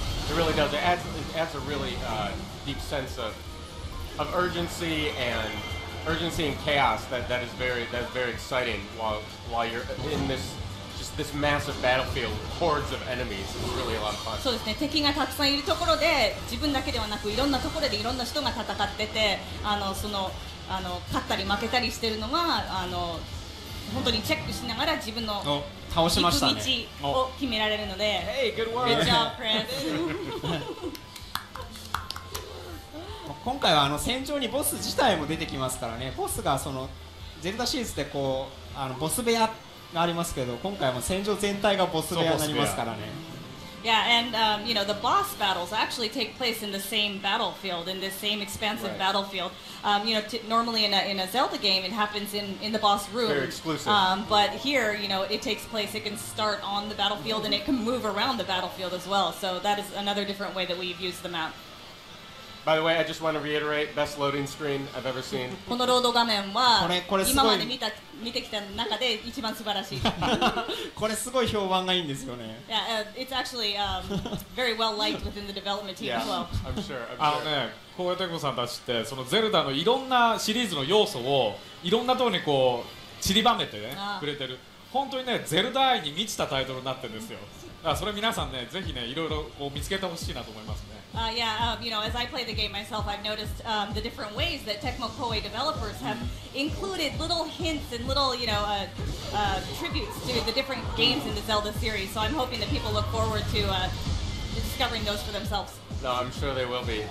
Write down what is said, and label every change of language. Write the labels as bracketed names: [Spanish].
[English] It really does. It adds a really deep sense of urgency and chaos that is very exciting while you're in this massive battlefield, hordes of enemies. It's really a lot of fun. [Japanese] そうですね。敵がたくさんいるところで自分だけではなくいろんなところでいろんな人が戦ってて、勝ったり負けたりしてるのが本当にチェックしながら自分の行く道を決められるので。 [English] Hey, good work. Good job, Chris. [Japanese] 今回は戦場にボス自体も出てきますからね。ボスがゼルダシリーズでこうボス部屋がありますけど、今回は戦場全体がボス部屋になりますからね。 [English] Yeah, and you know, the boss battles actually take place in the same battlefield, in this same expansive battlefield. You know, normally in a Zelda game, it happens in the boss room. Very exclusive. But here, you know, it takes place. It can start on the battlefield, and it can move around the battlefield as well. So that is another different way that we've used the map. By the way, I just want to reiterate, best loading screen I've ever seen. [Japanese] このロード画面はこれ今まで見てきた中で一番素晴らしい。これすごい評判がいいんですよね。 [English] Yeah, it's actually very well liked within the development team as well. I'm sure. [Japanese] 小林拓さんたちってそのゼルダのいろんなシリーズの要素をいろんなところにこう散りばめてねくれてる。本当にねゼルダ愛に満ちたタイトルになってるんですよ。だからそれ皆さんねぜひねいろいろこう見つけてほしいなと思いますね。 [English] Yeah, you know, as I play the game myself, I've noticed the different ways that Tecmo Koei developers have included little hints and little, you know, tributes to the different games in the Zelda series. So I'm hoping that people look forward to discovering those for themselves. No, I'm sure they will be.